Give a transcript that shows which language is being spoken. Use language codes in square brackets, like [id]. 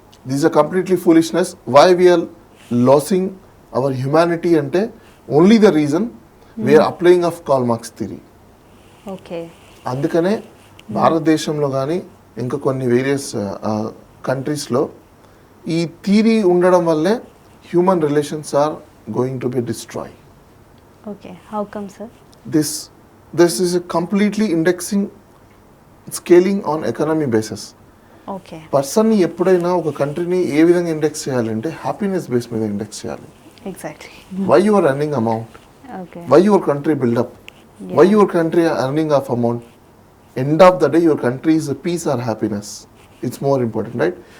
[en] This a completely foolishness. Why we are losing our humanity అంటే only the reason we are applying of Karl Marx theory. [te] అందుకనే భారతదేశంలో కానీ ఇంకా కొన్ని వేరియస్ కంట్రీస్లో ఈ థియరీ ఉండడం వల్లే [en] Human relations are going to be destroy. How come sir? This is a completely indexing, scaling on economy basis. [te] పర్సన్ని ఎప్పుడైనా ఒక కంట్రీని ఏ విధంగా ఇండెక్స్ చేయాలంటే హ్యాపీనెస్ బేస్ మీద ఇండెక్స్ చేయాలి. [en] Why your earning amount, why your country buildup, why your country earning of amount, end of the day your country's peace or happiness, it's more important, right?